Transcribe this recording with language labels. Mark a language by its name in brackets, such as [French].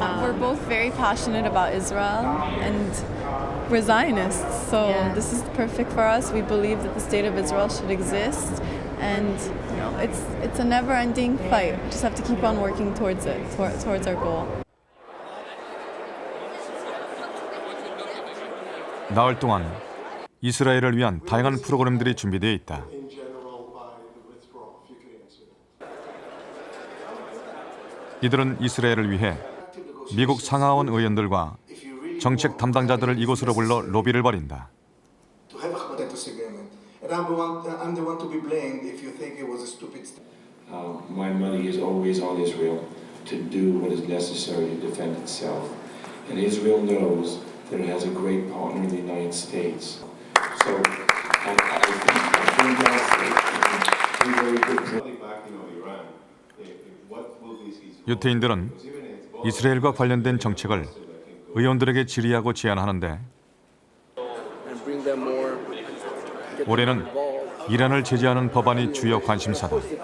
[English] We're both very passionate about Israel and we're Zionists, so this is perfect for us. We believe that the state of Israel should exist, and you know, it's a never-ending fight. We just have to keep on working towards it, towards our goal. [Korean] 나흘 동안 이스라엘을 위한 다양한 프로그램들이 준비되어 있다. 이들은 이스라엘을 위해 미국 상하원 의원들과 정책 담당자들을 이곳으로 불러 로비를 벌인다. [English] My money is always on Israel to do what is necessary to defend itself. And Israel knows that it has a great partner in the United States. So I think that's a very good [Korean] 유태인들은 이스라엘과 관련된 정책을 의원들에게 질의하고 제안하는데 올해는 이란을 제재하는 법안이 주요 관심사다.